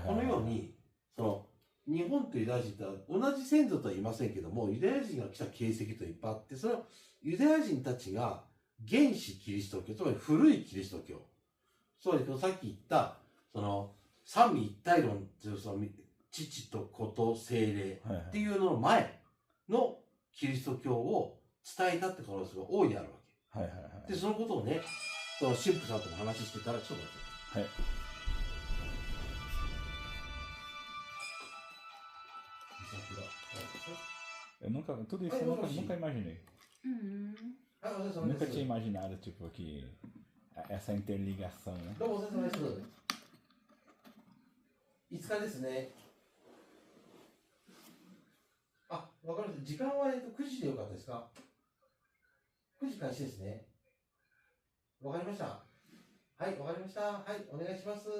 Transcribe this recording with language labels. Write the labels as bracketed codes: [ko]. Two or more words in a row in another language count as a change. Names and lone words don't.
[ja] このように、日本とユダヤ人って同じ先祖とは言いませんけども、ユダヤ人が来た形跡といっぱいあって、それはユダヤ人たちが原始キリスト教、つまり古いキリスト教、つまりさっき言った、三位一体論という、父と子と精霊っていうのの前のキリスト教を伝えたって可能性が大いにあるわけ。で、そのことをね、神父さんとも話してたら、ちょっと待って。はい。 [pt] Nunca, tudo isso eu nunca imaginei. Nunca tinha imaginado, tipo, que essa interligação, né? [ja] どうもお疲れ様です。5日ですね。あ、わかりました。時間は9時でよかったですか？ 9 時開始ですね。わかりました。はい、わかりました。はい、お願いします。